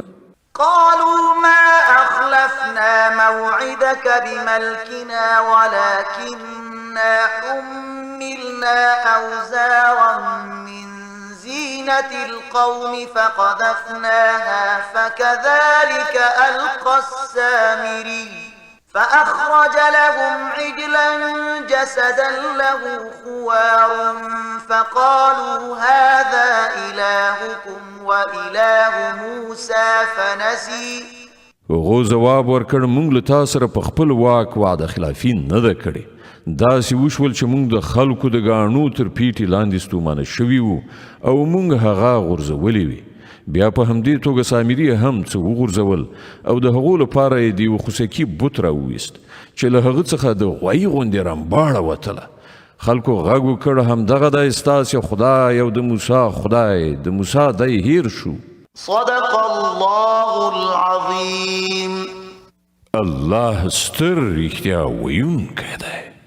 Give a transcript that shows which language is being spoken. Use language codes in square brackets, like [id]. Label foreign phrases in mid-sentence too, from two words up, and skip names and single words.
[ar] قالوا ما أخلفنا موعدك بملكنا ولكننا حملنا أوزارا من زينة القوم فقذفناها فكذلك ألقى السامري فأخرج لهم عجلا جسدا له خوار فقالوا هذا إلهكم وإله موسى فنسي [ps] هغو ځواب ورکړ موږ له تا سره په خپل واک وعده خلافي نه ده کړې داسې وشول چې موږ د خلکو د ګاڼو تر پیټې لاندې ستومانه شوي وو او موږ هغه غورځولې وي بیا په همدې توګه سامري هم څه وغورځول او د هغو لپاره یې د یوه خوسکي بت راوویست چې له هغه څخه د غوایي غوندې رمباړه وتله خلکو غږ وکړ همدغه دی ستاسې خدای او د موسی خدای د موسی دی هیر شو [ar] صدق الله العظيم [ps] الله ستر رښتیا ویونکی دی